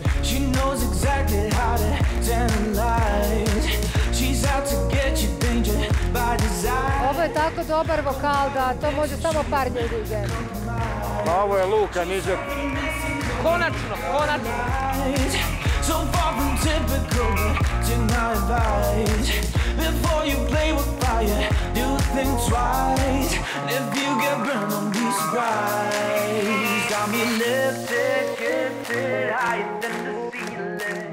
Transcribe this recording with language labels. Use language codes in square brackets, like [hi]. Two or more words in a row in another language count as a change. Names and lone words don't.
[en] She's out to get you, danger. [hr] toliko dobar vokal da to može samo par ljudi uzeti. Ovo je Luka Nižet. Konačno. [en] So far from typical, tonight vibes. Before you play with fire, do think twice. If you get burned, don't be surprised. Got me lifted higher than the ceiling.